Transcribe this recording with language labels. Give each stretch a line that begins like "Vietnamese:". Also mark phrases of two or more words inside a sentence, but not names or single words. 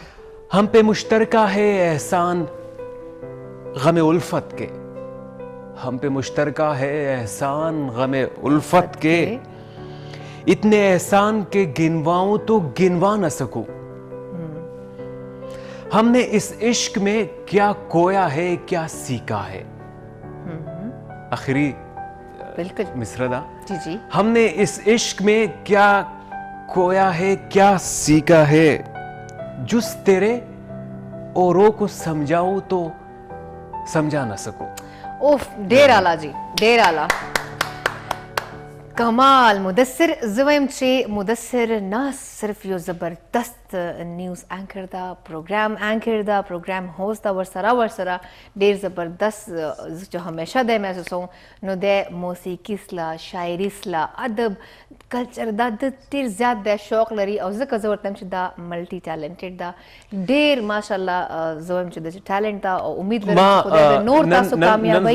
Urdu: ہم پہ مشترکہ ہے احسان غم الفت کے ہم پہ مشترکہ ہے احسان غم الفت کے اتنے احسان کے گنواؤں تو گنوا نہ سکوں ہم نے اس عشق میں کیا کھویا ہے کیا سیکھا ہے آخری बिल्कुल मिसरदा جی جی ہم نے اس عشق میں کیا کھویا ہے کیا سیکھا ہے جز تیرے اوروں کو سمجھاؤں تو سمجھا نہ سکوں.
Pashto: اوف ډیر اعلی جی ډیر اعلی کمال مدثر زویم چې مدثر نه صرف یو زبردست
English: news anchor
Pashto: دا
English: program anchor
Pashto: دا
English: program host
Pashto: دا ورسره ډیر زبردست چې همیشه د محسوسوم نو د موسیقي سلا شاعري سلا ادب کلچر دا د ډیر زیات د شوق لري او ځکه زه ورته چې دا
English: multi talented
Pashto: دا ډیر ماشاءالله زویم چې د ټالنټ دا او امید لرم چې خدای د نور تاسو کامیابی